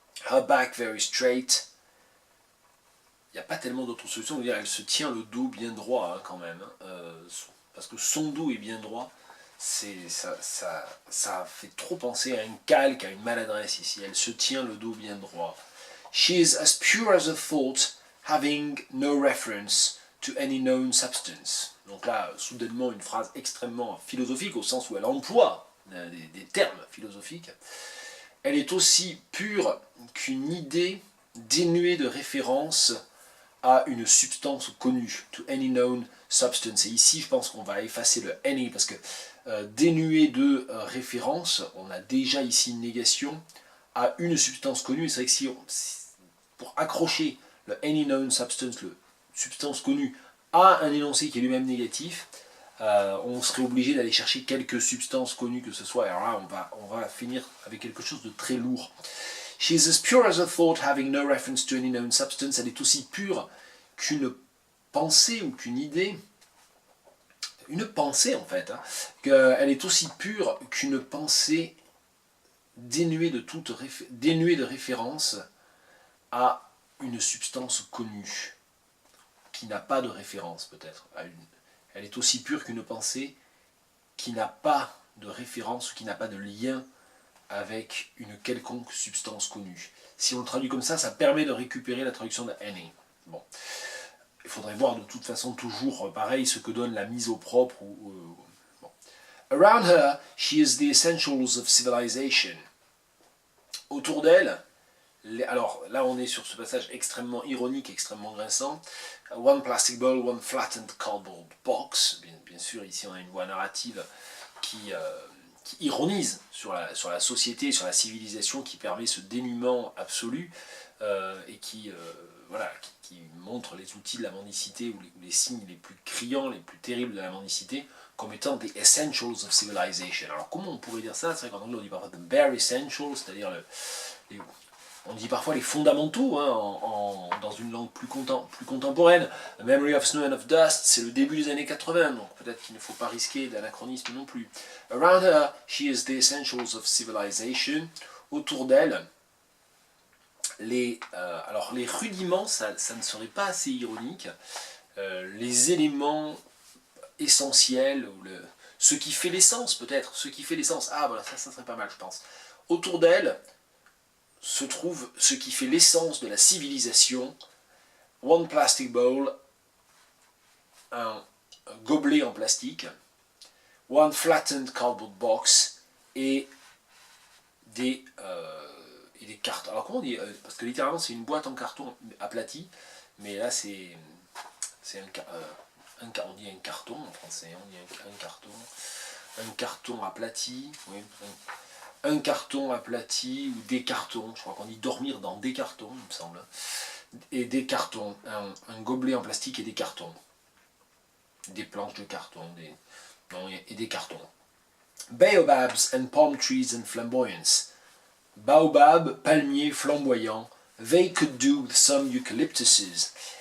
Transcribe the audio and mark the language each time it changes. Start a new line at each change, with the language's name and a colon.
English: Her back very straight.
French: Il n'y a pas tellement d'autres solutions. Elle se tient le dos bien droit hein, quand même. Parce que son dos est bien droit. Ça fait trop penser à un calque, à une maladresse ici. Elle se tient le dos bien droit.
English: She is as pure as a thought, having no reference to any known substance.
French: Donc là, soudainement, une phrase extrêmement philosophique, au sens où elle emploie des termes philosophiques. Elle est aussi pure qu'une idée dénuée de référence à une substance connue,
English: to any known substance.
French: Et ici, je pense qu'on va effacer le any, parce que dénué de référence, on a déjà ici une négation à une substance connue. C'est vrai que si pour accrocher le
English: any known substance,
French: le substance connue, à un énoncé qui est lui-même négatif, on serait obligé d'aller chercher quelques substances connues que ce soit. Alors là, on va finir avec quelque chose de très lourd.
English: She is as pure as a thought, having no reference to any known substance.
French: Elle est aussi pure qu'une pensée ou qu'une idée. Une pensée en fait. Hein, elle est aussi pure qu'une pensée dénuée de référence à une substance connue, qui n'a pas de référence peut-être. Elle est aussi pure qu'une pensée qui n'a pas de référence ou qui n'a pas de lien avec une quelconque substance connue. Si on le traduit comme ça permet de récupérer la traduction de any. Bon. Il faudrait voir de toute façon toujours pareil ce que donne la mise au propre. Bon.
English: Around her, she is the essentials of civilization.
French: Autour d'elle, alors là on est sur ce passage extrêmement ironique, extrêmement grinçant.
English: One plastic bowl, one flattened cardboard box.
French: Bien sûr, ici on a une voix narrative qui ironise sur la société, sur la civilisation, qui permet ce dénuement absolu et qui montre les outils de la mendicité ou les signes les plus criants, les plus terribles de la mendicité comme étant des
English: essentials of civilization.
French: Alors comment on pourrait dire ça? C'est vrai qu'en anglais on dit parfois
English: the bare essentials,
French: c'est-à-dire on dit parfois les fondamentaux hein, dans une langue plus contemporaine. A Memory of Snow and of Dust, c'est le début des années 80, donc peut-être qu'il ne faut pas risquer d'anachronisme non plus. Around her, she is the essentials of civilization. Autour d'elle, alors les rudiments, ça ne serait pas assez ironique. Les éléments essentiels, ou ce qui fait l'essence peut-être, ce qui fait l'essence. Ah voilà, ça serait pas mal je pense. Autour d'elle se trouve ce qui fait l'essence de la civilisation.
English: One plastic bowl,
French: un gobelet en plastique,
English: one flattened cardboard box
French: et des cartons. Alors comment on dit parce que littéralement c'est une boîte en carton aplatie, mais là c'est on dit un carton en français, on dit un carton aplati, oui, un carton aplati ou des cartons, je crois qu'on dit dormir dans des cartons, il me semble, et des cartons, un gobelet en plastique et des cartons, des planches de carton, et des cartons.
English: Baobabs and palm trees and flamboyance.
French: Baobab, palmier, flamboyant.
English: They could do with some eucalyptuses.